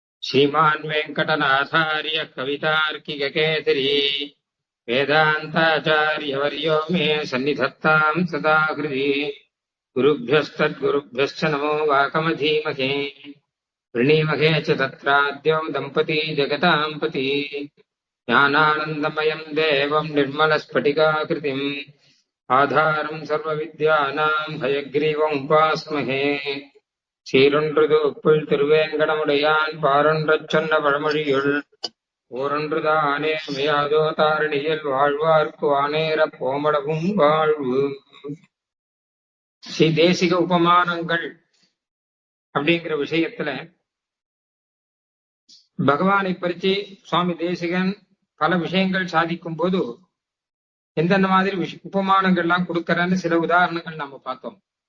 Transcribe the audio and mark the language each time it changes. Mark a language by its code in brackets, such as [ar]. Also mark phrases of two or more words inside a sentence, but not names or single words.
[sa] श्रीमान् वेङ्कटनाथार्य कवितार्किककेसरी वेदान्ताचार्यवर्यो मे सन्निधत्ताम् सदा हृदि गुरुभ्यस्तद्गुरुभ्यश्च नमो वाकमधीमहे वृणीमहे च तत्राद्यौ दम्पती जगताम् पति ज्ञानानन्दमयम् देवम् निर्मलस्फटिकाकृतिम् आधारम् सर्वविद्यानाम् हयग्रीवम् उपास्महे [ta] சீரொன்றுது உப்புள் திருவேங்கடமுடையான் பாரொன்றச் சொன்ன பழமொழியுள் ஓரொன்றுதானே அமையாதோ தாரணியில் வாழ்வார்க்கு வானேரப் போமளவும் வாழ்வு. ஸ்ரீ தேசிக உபமானங்கள் அப்படிங்கிற விஷயத்துல பகவானை பறிச்சு சுவாமி தேசிகன் பல விஷயங்கள் சாதிக்கும் போது எந்தெந்த மாதிரி உபமானங்கள்லாம் கொடுக்கறன்னு சில உதாரணங்கள் நாம பார்த்தோம்.